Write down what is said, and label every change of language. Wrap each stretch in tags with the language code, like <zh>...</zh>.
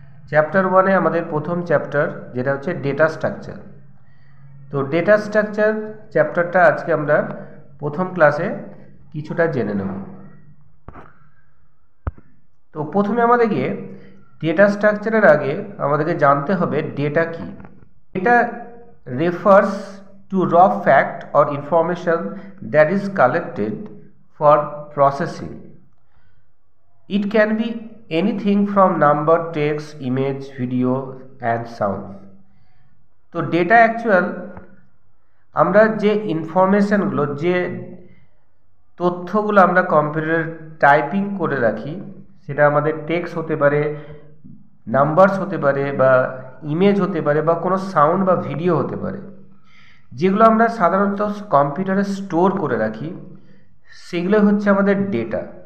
<bn>Chapter 1-এ আমাদের প্রথম chapter যেটা হচ্ছে ডেটা স্ট্রাকচার। তো ডেটা স্ট্রাকচার চ্যাপ্টারটা আজকে আমরা প্রথম ক্লাসে কিছুটা জেনে নেব। তো প্রথমে আমাদেরকে ডেটা স্ট্রাকচারের আগে আমাদেরকে জানতে হবে ডেটা কি।</bn> <en>Data refers to raw fact or information that is collected for processing. It can be anything from number, text, image, video and sound.</en> <bn>তো ডেটা অ্যাকচুয়াল আমরা যে ইনফরমেশনগুলো, যে তথ্যগুলো আমরা কম্পিউটারে টাইপিং করে রাখি, সেটা আমাদের টেক্সট হতে পারে, নাম্বারস হতে পারে, বা ইমেজ হতে পারে, বা কোনো সাউন্ড বা ভিডিও হতে পারে, যেগুলো আমরা সাধারণত কম্পিউটারে স্টোর করে রাখি, সেগুলো হচ্ছে আমাদের ডেটা।</bn>